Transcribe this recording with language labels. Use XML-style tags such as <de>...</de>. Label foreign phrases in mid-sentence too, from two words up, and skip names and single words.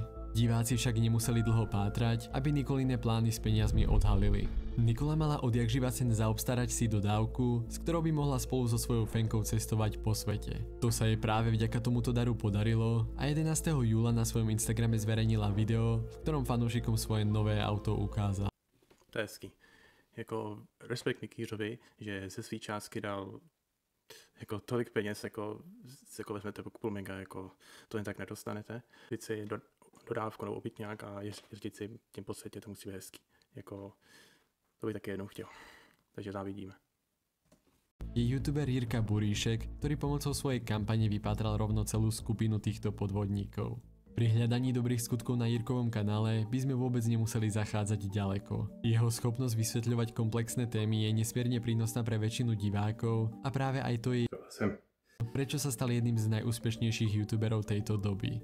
<sk>Diváci však nemuseli dlho pátrať, aby Nikolíne plány s peniazmi odhalili. Nikola mala odjakživa sen zaobstarať si dodávku, s ktorou by mohla spolu so svojou fenkou cestovať po svete. To sa jej práve vďaka tomuto daru podarilo a 11. júla na svojom Instagrame zverejnila video, v ktorom fanúšikom svoje nové auto ukázala.</sk> <cs>To je hezký. Jako respekt Mikířovi, že ze svý částky dal jako tolik peněz, jako vezmete půl mega, jako to jen tak nedostanete. Teď si dodávku nebo obytňák a jezdit si tím po světě, to musí být hezký. Jako, to bych taky jednou chtěl. Takže závidíme.</cs> <sk>Je youtuber Jirka Buríšek, ktorý pomocou svojej kampane vypátral rovno celú skupinu týchto podvodníkov. Pri hľadaní dobrých skutkov na Jirkovom kanále by sme vôbec nemuseli zachádzať ďaleko. Jeho schopnosť vysvetľovať komplexné témy je nesmierne prínosná pre väčšinu divákov a práve aj to je prečo sa stal jedným z najúspešnejších youtuberov tejto doby.</sk>